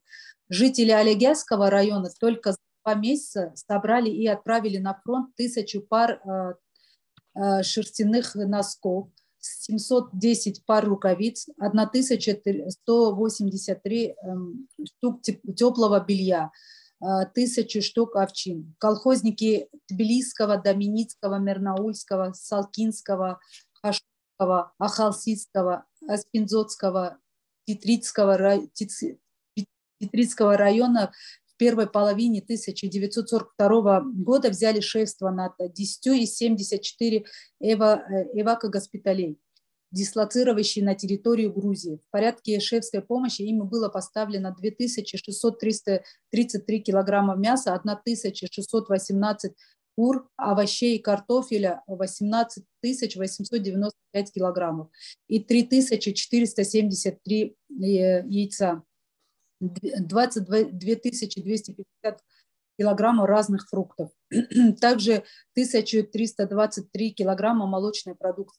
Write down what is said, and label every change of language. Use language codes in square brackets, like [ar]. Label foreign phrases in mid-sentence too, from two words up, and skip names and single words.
[ru] Жители Алегязского района только за 2 месяца собрали и отправили на фронт 1000 пар шерстяных носков, 710 пар рукавиц, 1183 штук теплого белья, 1000 штук овчин. Колхозники Тбилисского, Доминицкого, Мернаульского, Салкинского, Хашского, Ахалсидского, Аспинзотского, Титрицкого района в первой половине 1942 года взяли шефство над 10 из 74 эвакогоспиталей, дислоцировавшие на территорию Грузии. В порядке шефской помощи им было поставлено 2633 килограмма мяса, 1618 кур, овощей и картофеля 18 895 килограммов и 3473 яйца, 22 250 килограммов разных фруктов, также 1323 килограмма молочной продукции.